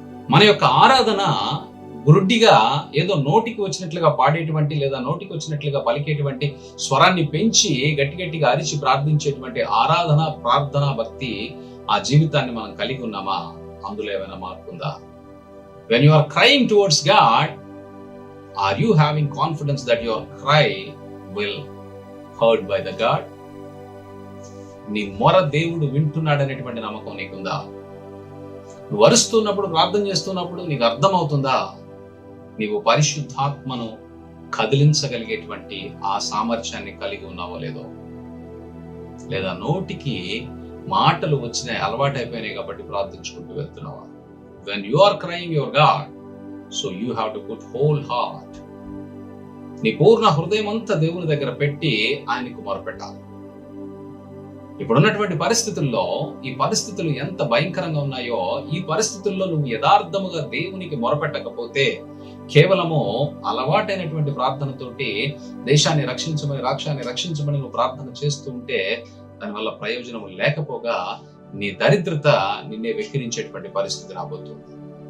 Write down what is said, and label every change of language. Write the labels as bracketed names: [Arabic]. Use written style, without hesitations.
[Telugu] మన యొక్క ఆరాధన గురుడ్డిగా ఏదో నోటికి వచ్చినట్లుగా పాడేటువంటి లేదా నోటికి వచ్చినట్లుగా పలికేటువంటి స్వరాన్ని పెంచి గట్టిగా అరిచి ప్రార్థించేటువంటి ఆరాధన, ప్రార్థన, భక్తి ఆ జీవితాన్ని మనం కలిగి ఉన్నామా? అందులో ఏమైనా మార్పు ఉందా? [English] When you are crying towards God, are you having confidence that your cry will heard by the God? [Telugu] నీ మొర దేవుడు వింటున్నాడనేటువంటి నమ్మకం నీకుందా? నువ్వు అరుస్తున్నప్పుడు, ప్రార్థన చేస్తున్నప్పుడు నీకు అర్థమవుతుందా నీవు పరిశుద్ధాత్మను కదిలించగలిగేటువంటి ఆ సామర్థ్యాన్ని కలిగి ఉన్నావో లేదో? లేదా నోటికి మాటలు వచ్చినాయి, అలవాటైపోయినాయి కాబట్టి ప్రార్థించుకుంటూ వెళ్తున్నావా? [English] When you are crying your God, so you have to put whole heart. [Telugu] నీ పూర్ణ హృదయం అంతా దేవుని దగ్గర పెట్టి ఆయనకు మొరపెట్టాలి. ఇప్పుడున్నటువంటి పరిస్థితుల్లో ఈ పరిస్థితులు ఎంత భయంకరంగా ఉన్నాయో, ఈ పరిస్థితుల్లో నువ్వు యథార్థముగా దేవునికి మొరపెట్టకపోతే, కేవలము అలవాటైనటువంటి ప్రార్థనతోటి దేశాన్ని రక్షించమని, రాష్ట్రాన్ని రక్షించమని నువ్వు ప్రార్థన చేస్తూ ఉంటే దానివల్ల ప్రయోజనం లేకపోగా నీ దరిద్రత నిన్నే వెక్కిరించేటువంటి పరిస్థితి రాబోతుంది.